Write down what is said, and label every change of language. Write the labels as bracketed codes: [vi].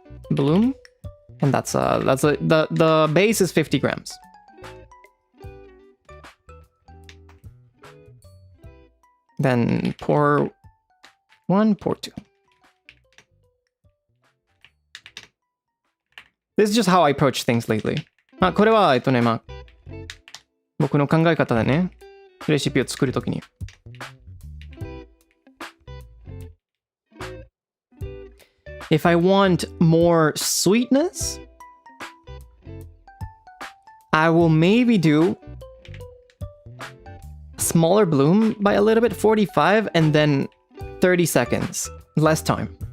[en] Bloom, and the base is 50 grams. Then pour 1, pour 2. This is just how I approach things lately. [ja] まあこれはまあ僕の考え方でね、レシピを作るときに。 [en] If I want more sweetness, I will maybe do a smaller bloom by a little bit, 45, and then 30 seconds. Less time.